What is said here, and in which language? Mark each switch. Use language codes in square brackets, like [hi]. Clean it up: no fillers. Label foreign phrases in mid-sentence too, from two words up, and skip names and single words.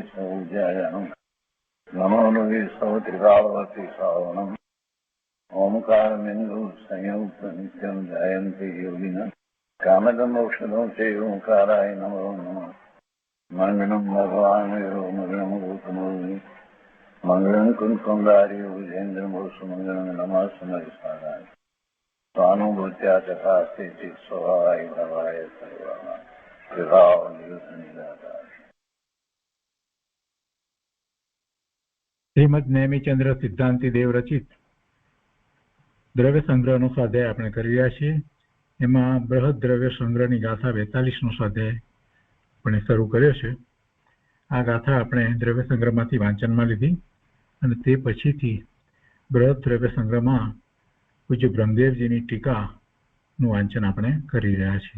[sa] सौजायां नमो लोये सौत्रिकावती सावनं ओंकारमिन्दु संयुक्त नित्यं जयन्ति योगिनः कामदं मोक्षदं चैव ओंकाराय नमो नमः मङ्गलं भगवान् विष्णु मङ्गलं भूतमूर्ति मङ्गलं कुञ्कुण्डारि विजेन्द्रमूर्तिमङ्गलं नमः समयसाराय स्वानुभूत्या तथास्ति स्वभावाय भवाय सर्वः विभाव निरुद्ध निराकार। [gu] શ્રીમદ નેમિચંદ્ર સિદ્ધાંતિ દેવ રચિત દ્રવ્ય સંગ્રહનો સ્વાધ્યાય આપણે કરી રહ્યા છીએ. એમાં બૃહદ દ્રવ્ય સંગ્રહની ગાથા 42નો સ્વાધ્યાય આપણે શરૂ કર્યો છે. આ ગાથા આપણે દ્રવ્ય સંગ્રહમાંથી વાંચનમાં લીધી અને તે પછીથી બૃહદ દ્રવ્ય સંગ્રહમાં પૂજ્ય બ્રહ્મદેવજીની ટીકાનું વાંચન આપણે કરી રહ્યા છીએ.